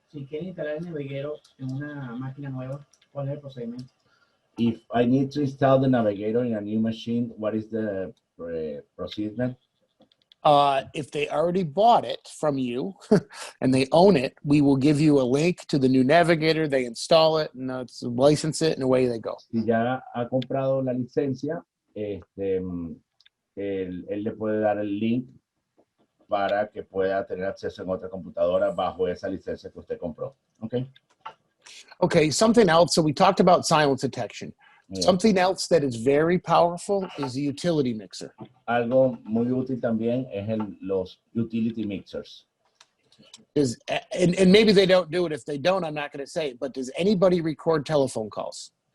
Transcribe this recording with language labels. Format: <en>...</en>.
<es>Si quieren instalar el navegador en una máquina nueva, ¿cuál es el procedimiento?</es> <en>If I need to install the navigator in a new machine, what is the procedure? If they already bought it from you and they own it, we will give you a link to the new navigator. They install it and license it and away they go.</en> <es>Si ya ha comprado la licencia, él le puede dar el link para que pueda tener acceso en otra computadora bajo esa licencia que usted compró.</es> <en>Okay. Okay, something else. So we talked about silence detection. Yeah. Something else that is very powerful is the utility mixer.</en> <es>Algo muy útil también es los utility mixers.</es> <en>And maybe they don't do it. If they don't, I'm not going to say it. But does anybody record telephone calls?</en>